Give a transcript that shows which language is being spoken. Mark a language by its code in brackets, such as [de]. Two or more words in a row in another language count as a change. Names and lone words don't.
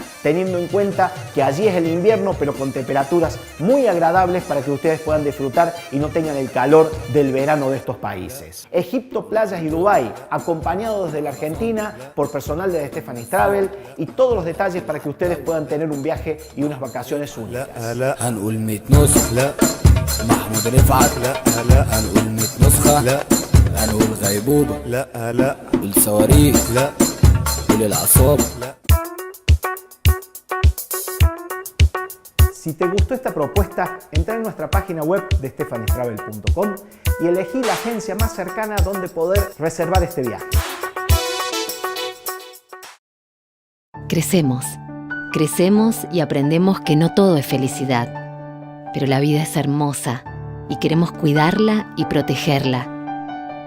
[es] teniendo en cuenta que allí es el invierno, pero con temperaturas muy agradables para que ustedes puedan disfrutar y no tengan el calor del verano de estos países. Egipto, playas y Dubái, acompañado desde la Argentina por personal de Stephanie's Travel y todos los detalles para que ustedes puedan tener un viaje y unas vacaciones únicas. [ar] هنقول 100 نسخة لا محمود رفعت لا هنقول 100 نسخة لا هنقول غيبوبة لا قول صواريخ لا قول العصابة. [es] Si te gustó esta propuesta, entra en nuestra página web de stephanistravel.com y elegí la agencia más cercana donde poder reservar este viaje. Crecemos y aprendemos que no todo es felicidad, pero la vida es hermosa y queremos cuidarla y protegerla.